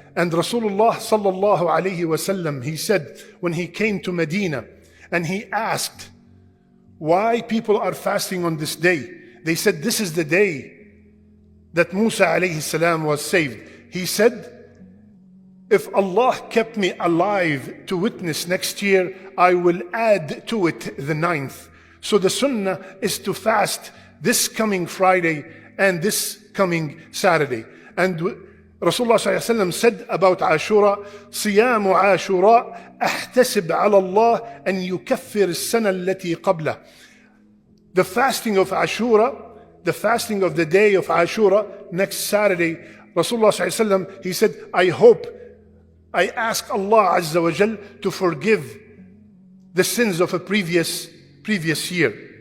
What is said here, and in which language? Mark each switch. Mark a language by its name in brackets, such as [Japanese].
[English] And Rasulullah sallallahu alayhi wasallam, he said, when he came to Medina and he asked why people are fasting on this day, they said, this is the day that Musa alayhi salam was saved. He said, if Allah kept me alive to witness next year, I will add to it the 9th. So the sunnah is to fast this coming Friday and this coming Saturday. And Rasulullah ﷺ said about Ashura, [Arabic] صِيَامُ عَاشُرَاء أَحْتَسِبْ عَلَى اللَّهِ أَنْ يُكَفِّرِ السَّنَةَ الَّتِي قَبْلَهُ. [English] The fasting of Ashura, the fasting of the day of Ashura, next Saturday, Rasulullah ﷺ, he said, I ask Allah Azza wa Jal to forgive the sins of a previous year.